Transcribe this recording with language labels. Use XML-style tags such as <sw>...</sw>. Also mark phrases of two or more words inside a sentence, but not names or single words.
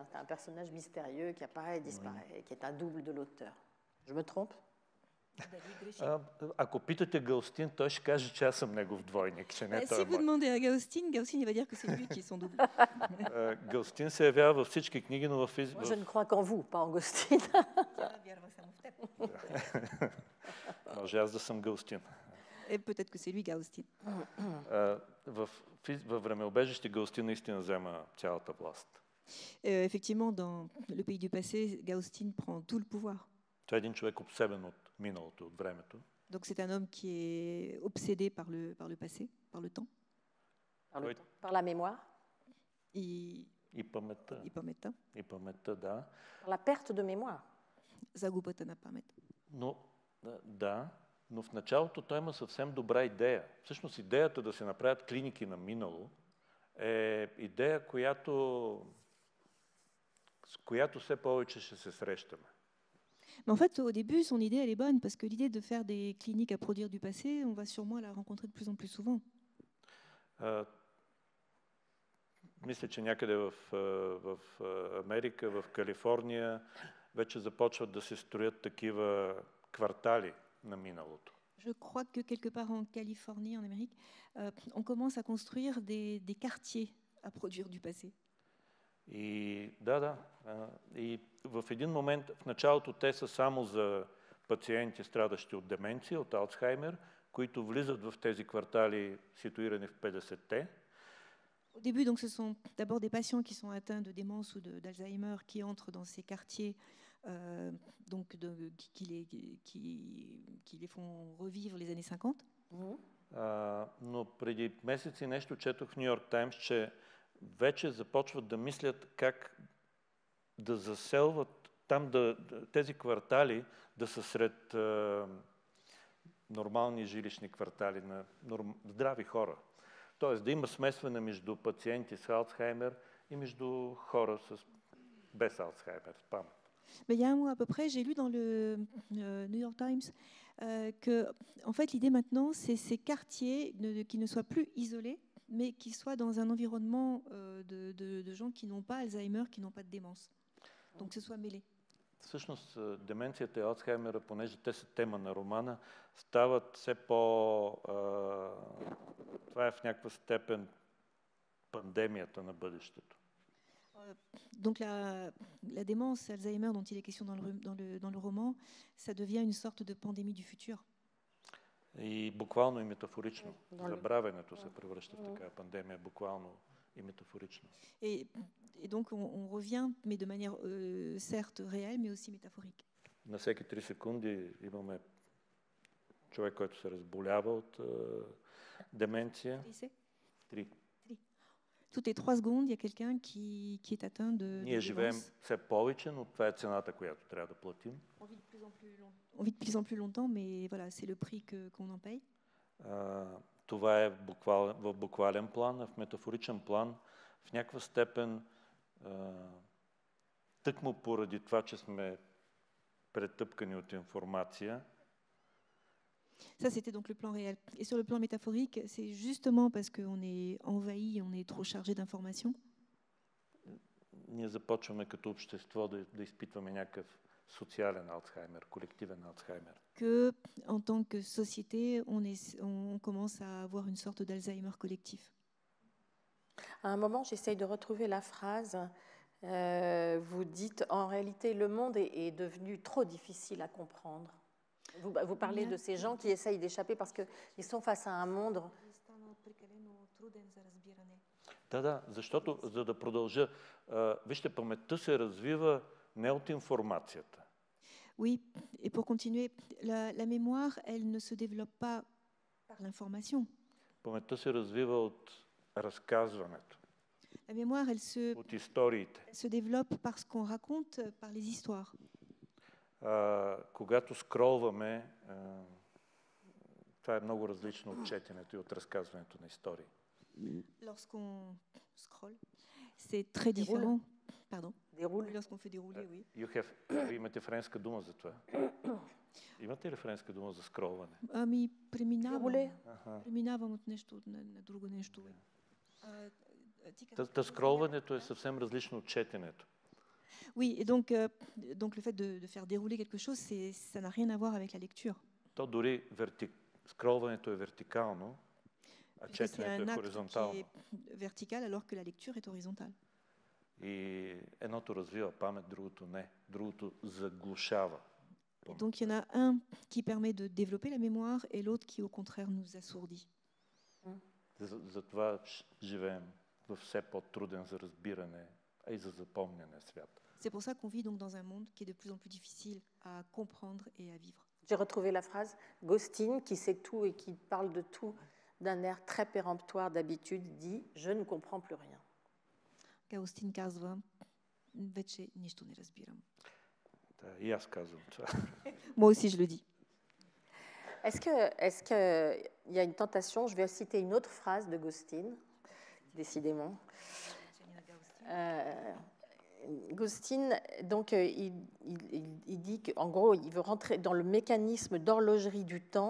<fr>C'est un personnage mystérieux qui apparaît et disparaît et qui est un double de l'auteur. Je me trompe?</fr> <bg>Ако питате Гаустин, той ще каже, че аз съм негов двойник, че не той</bg> <fr>Si</fr> <bg>е</bg> <fr>vous</fr> <bg>мой.</bg> <fr>demandez à Gaustine, il va dire que c'est lui qui est son double.</fr> <bg>Гаустин се явява във всички книги, но</bg> <fr>Moi, je ne crois qu'en vous, pas en Gaustine.</fr> <bg>Тя вярва само в теб. може аз да съм Гаустин.</bg> <fr>Et peut-être que c'est lui, Gaustine.</fr> <bg>Във времеобежище Гаустин наистина взема цялата власт.</bg> <fr>Effectivement, dans le pays du passé, Gaustine prend tout le pouvoir.</fr> <bg>Това е един човек обсебен от миналото, от времето.</bg> <fr>Donc c'est un homme qui est obsédé par le passé, par le temps. Par la mémoire,</fr> <bg>И паметта. И паметта. И паметта, да.</bg> <fr>par la perte de mémoire.</fr> <bg>Загубата на памет. Но в началото той има съвсем добра идея. Всъщност идеята да се направят клиники на минало е идея, с която все повече ще се срещаме.</bg> <fr>Mais en fait, au début, son idée, elle est bonne, parce que l'idée de faire des cliniques à produire du passé, on va sûrement la rencontrer de plus en plus souvent.</fr> <bg>Мисля, че някъде в Америка, в Калифорния, вече започват да се строят такива квартали на миналото.</bg> <fr>Je crois que quelque part en Californie, en Amérique, on commence à construire des quartiers à produire du passé.</fr> <bg>И и в един момент, в началото те са само за пациенти, страдащи от деменция, от Алцхаймер, които влизат в тези квартали, ситуирани в 50-те.</bg> <fr>Au début, donc, ce sont d'abord des patients qui sont atteints de démence ou d'Alzheimer qui entrent dans ces quartiers, donc qui les font revivre les années 50.</fr> <bg>Но преди месеци нещо четох в Ню Йорк Таймс, че вече започват да мислят как да заселват там, тези квартали да са сред нормални жилищни квартали на здрави хора. Тоест да има смесване между пациенти с Алцхаймер и между хора без Алцхаймер, с памет.</bg> <fr>Mais il y a un mois à peu près, j'ai lu dans le New York Times que, en fait, l'idée maintenant, c'est ces quartiers qui ne soient plus isolés, mais qui soient dans un environnement de gens qui n'ont pas Alzheimer, qui n'ont pas de démence. Donc, que ce soit mêlé.</fr> <bg>Всъщност, деменцията и Алцхаймера, понеже те са тема на романа, стават все това е в някаква степен пандемията на бъдещето.</bg> <fr>Donc la démence, Alzheimer, dont il est question dans le roman, ça devient une sorte de pandémie du futur.</fr> <bg>И буквално и метафорично. Забравянето се превръща в такава пандемия, буквално и метафорично.</bg> <fr>Et donc on revient, mais de manière certes réelle, mais aussi métaphorique.</fr> <bg>На всеки 3 секунди имаме човек, който се разболява от деменция. 3.</bg> <fr>Toutes les 3 secondes, il y a quelqu'un qui est atteint de</fr> <bg>Ние живеем все повече, но това е цената, която трябва да платим.</bg> <fr>On vit de plus en plus longtemps, mais voilà, c'est le prix qu'on en paye.</fr> <bg>Това е в буквален план, а в метафоричен план в някаква степен тъкмо поради това, че сме претъпкани от информация.</bg> <fr>Ça, c'était donc le plan réel. Et sur le plan métaphorique, c'est justement parce qu'on est envahi, on est trop chargé d'informations.</fr> <bg>Ние започваме като общество да изпитваме някакъв социален Алцхаймер, колективен Алцхаймер.</bg> <fr>Que, en tant que société, on commence à avoir une sorte d'Alzheimer collectif. À un moment, j'essaye de retrouver la phrase. Vous dites, en réalité, le monde est devenu trop difficile à comprendre. Vous parlez de ces gens qui essayent d'échapper parce qu'ils sont face à un monde.</fr> <bg>Да, защото, за да продължа, вижте, паметта се развива не от информацията.</bg> <fr>Oui, et pour continuer, la mémoire, elle ne se développe pas par l'information.</fr> <bg>Паметта се развива от разказването.</bg> <fr>La mémoire,</fr> <bg>от историите.</bg> <fr>Elle se développe par ce qu'on raconte, par les histoires.</fr> <bg>Когато скролваме, това е много различно от четенето и от разказването на истории.</bg> <fr>Lorsqu'on scrolle, c'est très différent Pardon. Déroule. Lorsqu'on fait dérouler, oui.</fr> <bg>Имате френска дума за това. Имате ли френска дума за скролване? Ами, преминавам.</bg> <fr>Dérouler.</fr> <bg>Преминавам от нещо на друго нещо. Та скролването е съвсем различно от четенето.</bg> <fr>Oui, et donc le fait de faire dérouler quelque chose, ça n'a rien à voir avec la lecture.</fr> <bg>То дори скролването е вертикално, а четенето е хоризонтално.</bg> <fr>C'est un acte qui est vertical alors que la lecture est horizontale.</fr> <bg>И едното развива памет, другото не. Другото заглушава.</bg> <fr>Et donc il y en a un qui permet de développer la mémoire et l'autre qui au contraire nous assourdit.</fr> <bg>Затова живеем в все по-труден за разбиране, а и за запомняне свят.</bg> <fr>C'est pour ça qu'on vit donc dans un monde qui est de plus en plus difficile à comprendre et à vivre. J'ai retrouvé la phrase. Gostin, qui sait tout et qui parle de tout d'un air très péremptoire d'habitude, dit « Je ne comprends plus rien ».</fr> <bg>Gaustin казва, вече нищо не разбирам. Да, и аз казвам това.</bg> <fr>Moi aussi je le dis. Est-ce qu'il y a une tentation? Je vais citer une autre phrase de Gostin, décidément. Gostin, donc, il dit qu'en gros, il veut rentrer dans le mécanisme d'horlogerie du temps.</fr>